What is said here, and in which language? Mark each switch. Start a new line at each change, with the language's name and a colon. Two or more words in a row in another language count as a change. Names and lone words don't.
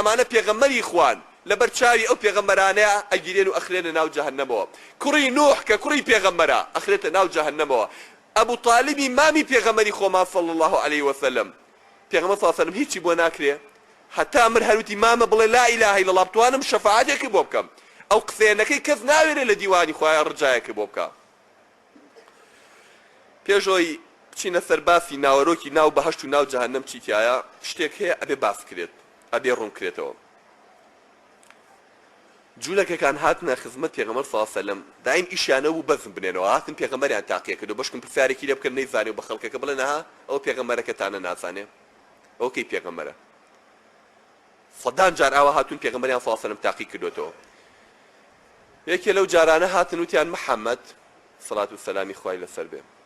Central Kurdish: ئەمانە پێغەمبەری خوان لەبەر چاوی ئەو پێغەمبەرانەیە ئەگیرێن و ئەخرێنە ناو جەهەنەمەوە کوڕی نوح کە کوڕی پێغەمبەرە ئەخرێتە ناو جەهەنەمەوە ئەبوو طالبی مامی پێغەمبەری خۆمان
Arabic: صلی الله عليه وسلم
Central Kurdish: پێغەمبەر
Arabic: صلی الله عليه وسلم
Central Kurdish: هیچی بۆ ناکرێ هەتا من هەروتی مامە بڵێ
Arabic: لا إله إلا الله
Central Kurdish: بتوانم شەفاعەتێکی بۆ بکەم ئەو قسەیەنەکەی کەس ناوێرێ لە دیوانی خوایە ڕجایەکی بۆ بکە پێشەوەی بچینە سەر باسی ناوەرۆکی ناو بەهەشت و ناو جەهەنەم چیتایە شتێک هەیە ئەبێ باس کرێت ئەبێ ڕوون کرێتەوە جوولەکەکان هاتنە خزمەت پێغەمبەر
Arabic: صلی الله علیه وسلم
Central Kurdish: دایم ئیشیانە بوو بەزم بنێنەوە هاتن پێغەمبەریان تاقیە کردو بەشکم پرسیارێکی لێ بکەن نەیزانێ و بە خەڵکەکە بڵێن ها ئەو پێغەمبەرەکەتانە نازانێ ئەو کەی پێغەمبەرە سەدان جار ئاوا هاتون پێغەمبەریان
Arabic: صلی الله علیه وسلم
Central Kurdish: تاقی کردوتەوە یەکێ لەو جارانە هاتن وتیان محەممەد سەڵات و سەلامی خوای لەسەر بێ